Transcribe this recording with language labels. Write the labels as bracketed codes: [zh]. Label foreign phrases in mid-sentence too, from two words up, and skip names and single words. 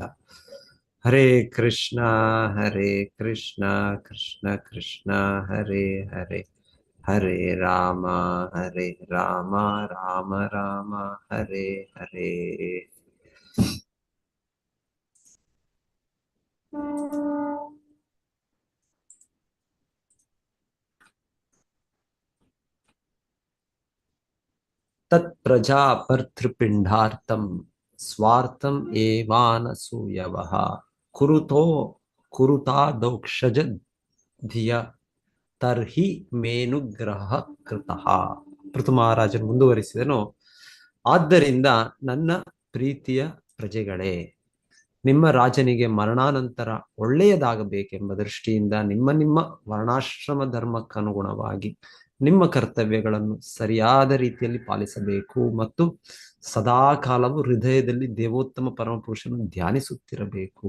[sa] ಹರೇ ಕೃಷ್ಣ ಕೃಷ್ಣ ಕೃಷ್ಣ ಹರೇ ಹರೇ, ಹರೇ ರಾಮ ರಾಮ ರಾಮ ರಾಮ ಹರೇ ಹರೇ. ತತ್ ಪ್ರಜಾ ಭರ್ತೃಪಿಂಡಾರ್ಥಂ ಸ್ವಾರ್ಥಂ ಏವಾನಸೂಯವಃ ಕುರುತೋ ಕುರುತಾದೌಕ್ಷಜ ಧಿಯ ತರ್ಹಿ ಮೇನುಗ್ರಹ ಕೃತಃ. [kn] ಪೃಥು ಮಹಾರಾಜರು ಮುಂದುವರಿಸಿದನು, ಆದ್ದರಿಂದ ನನ್ನ ಪ್ರೀತಿಯ ಪ್ರಜೆಗಳೇ, ನಿಮ್ಮ ರಾಜನಿಗೆ ಮರಣಾನಂತರ ಒಳ್ಳೆಯದಾಗಬೇಕೆಂಬ ದೃಷ್ಟಿಯಿಂದ ನಿಮ್ಮ ನಿಮ್ಮ ವರ್ಣಾಶ್ರಮ ಧರ್ಮಕ್ಕನುಗುಣವಾಗಿ ನಿಮ್ಮ ಕರ್ತವ್ಯಗಳನ್ನು ಸರಿಯಾದ ರೀತಿಯಲ್ಲಿ ಪಾಲಿಸಬೇಕು ಮತ್ತು ಸದಾ ಕಾಲವು ಹೃದಯದಲ್ಲಿ ದೇವೋತ್ತಮ ಪರಮಪುರುಷನು ಧ್ಯಾನಿಸುತ್ತಿರಬೇಕು.